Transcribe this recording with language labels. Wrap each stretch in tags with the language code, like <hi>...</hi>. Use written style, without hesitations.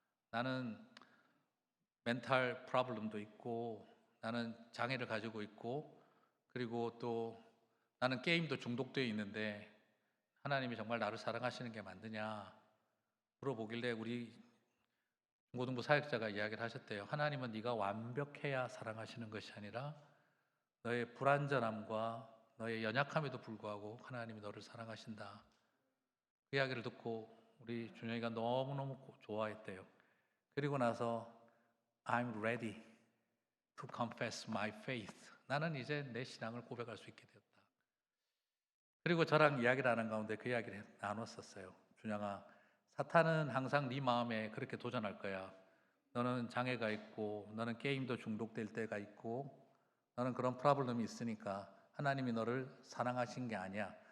<ko>나는 멘탈 프로블럼도 있고 나는 장애를 가지고 있고 그리고 또 나는 게임도 중독되어 있는데 하나님이 정말 나를 사랑하시는 게 맞느냐 물어보길래 우리 중고등부 사역자가 이야기를 하셨대요. 하나님은 네가 완벽해야 사랑하시는 것이 아니라 너의 불완전함과 너의 연약함에도 불구하고 하나님이 너를 사랑하신다. 그 이야기를 듣고 우리 준영이가 너무너무 좋아했대요. 그리고 나서</ko> <en>I'm ready to confess my faith.</en> <ko>나는 이제 내 신앙을 고백할 수 있게 되었다. 그리고 저랑 이야기를 하는 가운데 그 이야기를 나눴었어요. 준영아, 사탄은 항상 네 마음에 그렇게 도전할 거야. 너는 장애가 있고 너는 게임도 중독될 때가 있고 너는 그런 프로블럼이 있으니까 하나님이 너를 사랑하신 게 아니야.</ko>